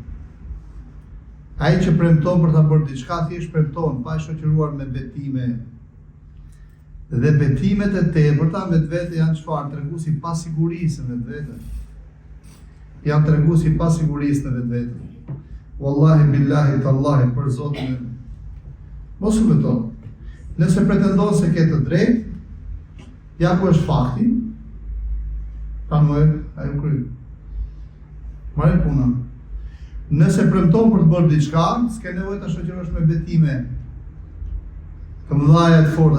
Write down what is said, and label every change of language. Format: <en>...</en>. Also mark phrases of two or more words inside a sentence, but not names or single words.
<sq>Ai që premton për ta bërë diçka, thjesht premton, pa shoqëruar me betime. Dhe betimet e tepërta me vetë janë çfarë? Treguesi i pasigurisë me vetë. Janë treguesi i pasigurisë në vetë.</sq> <ar>والله بالله تالله</ar> <sq>për Zotin. Mos u beto. Nëse pretendon se ke të drejtë, ja ku është fakti, pranuar, ajo kry. Marrë punën. Nëse premton për të bërë diçka, s'ke nevojë ta shoqërosh me betime të mëdha të forta.</sq>